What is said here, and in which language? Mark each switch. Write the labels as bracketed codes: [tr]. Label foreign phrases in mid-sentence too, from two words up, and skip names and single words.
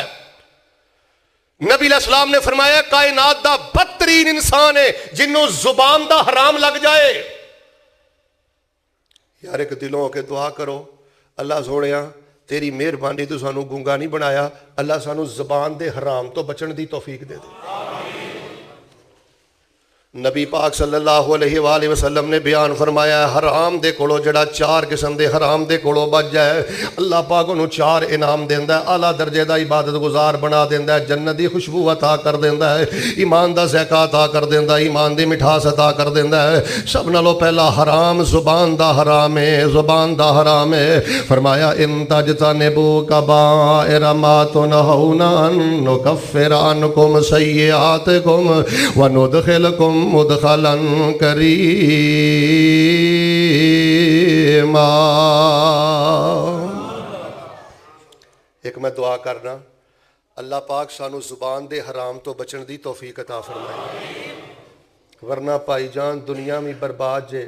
[pa] نبی علیہ السلام نے فرمایا کائنات دا بدترین انسان ہے جنہوں زبان دا حرام لگ جائے. یار اک دلوں ہوکے دعا کرو، اللہ سوہنیا تیری مہربانی تو سانوں گونگا نہیں بنایا، اللہ سانوں زبان دے حرام تو بچن دی توفیق دے دے. نبی پاک [ar] صلى الله عليه وسلم [pa] نے بیان فرمایا حرام دے کولوں جڑا چار قسم دے حرام دے کولوں بچ جائے، اللہ پاک انہوں نے چار انعام دیندا ہے، اعلیٰ درجے دا عبادت گزار بنا دیندا ہے، جنت دی خوشبو عطا کر دیندا ہے، ایمان دا ذائقہ عطا کر دیندا ہے، ایمان دی مٹھاس عطا کر دیندا ہے. سب نالوں پہلا حرام زبان دا حرام ہے، زبان دا حرام ہے. فرمایا [ar] إن تجتنبوا كبائر ما تنهون عنه نكفر عنكم سيئاتكم وندخلكم مدخلا كريما. [pa] اک میں دعا کرنا، اللہ پاک سانوں زبان دے حرام تو بچن دی توفیق عطا فرمائے، ورنہ بھائی جان دنیا میں برباد جے.